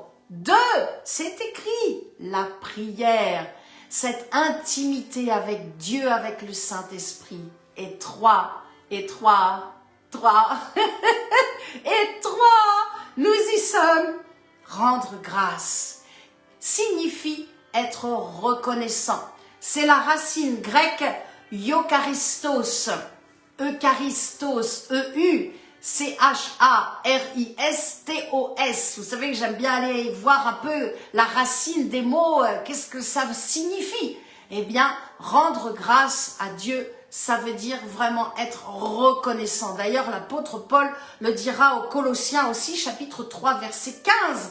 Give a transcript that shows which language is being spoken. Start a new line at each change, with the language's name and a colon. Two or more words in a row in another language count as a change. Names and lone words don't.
French: 2, c'est écrit, la prière, cette intimité avec Dieu, avec le Saint-Esprit. Et 3, et 3, nous y sommes. Rendre grâce signifie être reconnaissant. C'est la racine grecque eucharistos, eucharistos, E-U-C-H-A-R-I-S-T-O-S. Vous savez que j'aime bien aller voir un peu la racine des mots, qu'est-ce que ça signifie? Eh bien, rendre grâce à Dieu, ça veut dire vraiment être reconnaissant. D'ailleurs, l'apôtre Paul le dira aux Colossiens aussi, chapitre 3, verset 15.